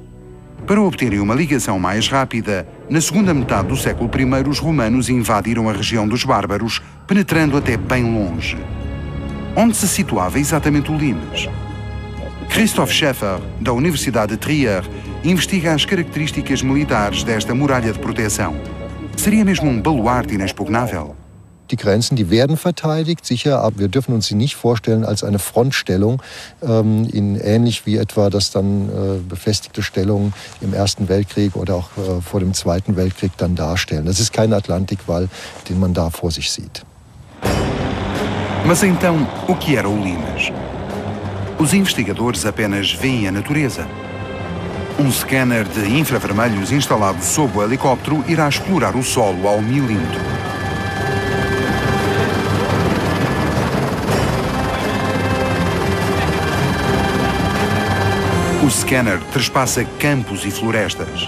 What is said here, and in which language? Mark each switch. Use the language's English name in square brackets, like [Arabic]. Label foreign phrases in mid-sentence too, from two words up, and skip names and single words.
[Portuguese] Para obterem uma ligação mais rápida, na segunda metade do século I, os romanos invadiram a região dos bárbaros, penetrando até bem longe. Onde se situava exatamente o Limes? Christoph Schäfer, da Universidade de Trier, investiga as características militares desta muralha de proteção. Seria mesmo um baluarte inexpugnável? [German] Die Grenzen, die werden verteidigt, sicher, aber wir dürfen uns sie nicht vorstellen als eine Frontstellung, ähnlich wie etwa das dann befestigte Stellungen im Ersten Weltkrieg oder auch vor dem Zweiten Weltkrieg dann darstellen. Das ist kein Atlantikwall, den man da vor sich sieht. [Portuguese] Mas então, o que era o Limes? Os investigadores apenas veem a natureza. Um scanner de infravermelhos instalado sob o helicóptero irá explorar o solo ao milímetro. O scanner trespassa campos e florestas.